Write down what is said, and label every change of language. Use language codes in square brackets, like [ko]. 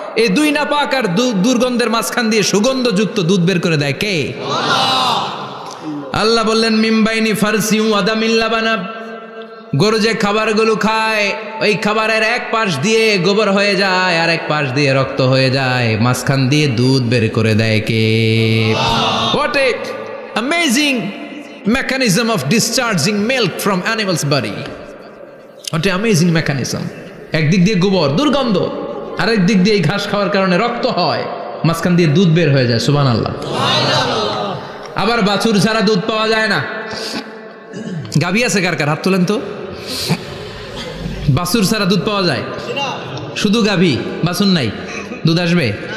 [bn] এই দুই নাপাক আর দুর্গন্ধের মাঝখান দিয়ে সুগন্ধযুক্ত দুধ বের করে দেয় কে? আল্লাহ বললেন [ar] মিমবাইনি ফারসি ওয়া দামিল লাবানা, [bn] গরু যে খাবারগুলো খায় ওই খাবারের এক পাশ দিয়ে গোবর হয়ে যায় আর এক পাশ দিয়ে রক্ত হয়ে যায়, মাঝখান দিয়ে দুধ বের করে দেয় কে? [en] What a amazing mechanism of discharging milk from animal's body. What a amazing mechanism. [bn] একদিক দিয়ে গোবর দুর্গন্ধ, আরেক দিক দিয়ে এই ঘাস খাওয়ার কারণে রক্ত হয়, মাঝখান দিয়ে দুধ বের হয়ে যায়, সুবহানাল্লাহ। আবার বাছুর ছাড়া দুধ পাওয়া যায় না। গাভী আছে কার কার? হাত তোলেন তো। বাছুর ছাড়া দুধ পাওয়া যায়? শুধু গাভী, বাছুর নাই, দুধ আসবে?